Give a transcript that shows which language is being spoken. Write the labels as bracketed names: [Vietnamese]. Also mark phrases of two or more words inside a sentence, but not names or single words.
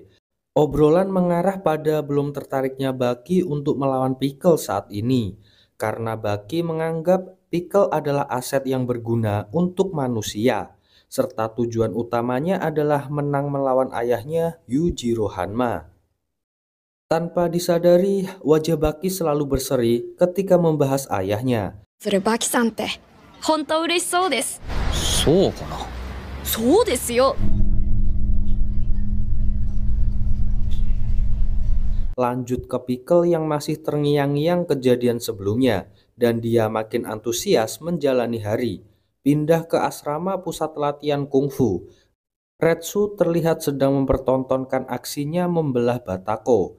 [Indonesian] Obrolan mengarah pada belum tertariknya Baki untuk melawan Pickle saat ini, karena Baki menganggap Pickle adalah aset yang berguna untuk manusia, serta tujuan utamanya adalah menang melawan ayahnya Yujiro Hanma. Tanpa disadari, wajah Baki selalu berseri ketika membahas ayahnya. [Japanese] それバキさんって本当嬉しそうです。そうかな。そうですよ。 [Indonesian] Lanjut ke Pickle yang masih terngiang-ngiang kejadian sebelumnya, dan dia makin antusias menjalani hari. Pindah ke asrama pusat latihan kungfu. Retsu terlihat sedang mempertontonkan aksinya membelah batako.